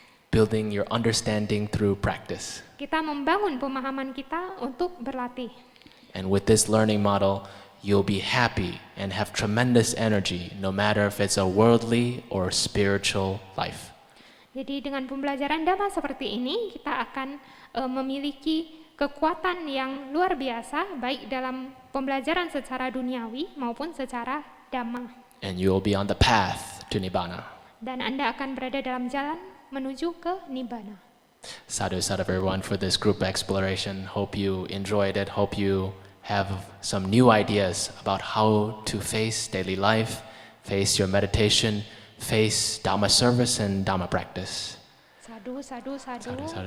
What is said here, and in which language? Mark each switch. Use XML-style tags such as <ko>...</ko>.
<en>Building your understanding through practice.</en> <id>kita membangun pemahaman kita untuk berlatih.</id> <en>And with this learning model, you'll be happy and have tremendous energy, no matter if it's a worldly or spiritual life.</en> <id>Jadi dengan pembelajaran Dhamma seperti ini, kita akan memiliki kekuatan yang luar biasa, baik dalam pembelajaran secara duniawi maupun secara Dhamma.</id> <en>And you'll be on the path to Nibbana.</en> <id>Dan Anda akan berada dalam jalan menuju ke Nibbana.</id> <en>Sadhu everyone for this group exploration. Hope you enjoyed it. Hope you have some new ideas about how to face daily life, face your meditation, face Dhamma service and Dhamma practice.</en> <pi>Sadhu, sadhu, sadhu.</pi>